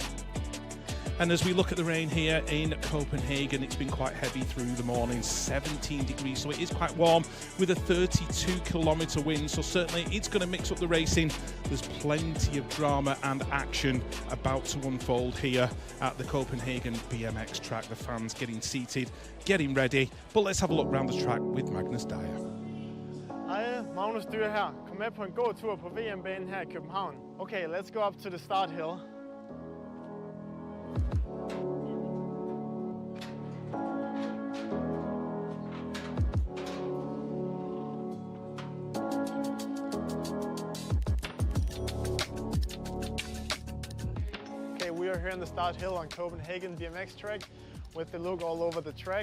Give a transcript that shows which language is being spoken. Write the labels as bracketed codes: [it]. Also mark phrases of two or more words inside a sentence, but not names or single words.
[en] And as we look at the rain here in Copenhagen, it's been quite heavy through the morning, 17 degrees, so it is quite warm with a 32-kilometre wind, so certainly it's going to mix up the racing. There's plenty of drama and action about to unfold here at the Copenhagen BMX track. The fans getting seated, getting ready, but let's have a look around the track with Magnus Dyer. [da] Hej, Magnus Dyer her. Kom med på en gåtur på VM-banen her i København. [en] Okay, let's go up to the start hill. We are here on the start hill on Copenhagen BMX track with the look all over the track.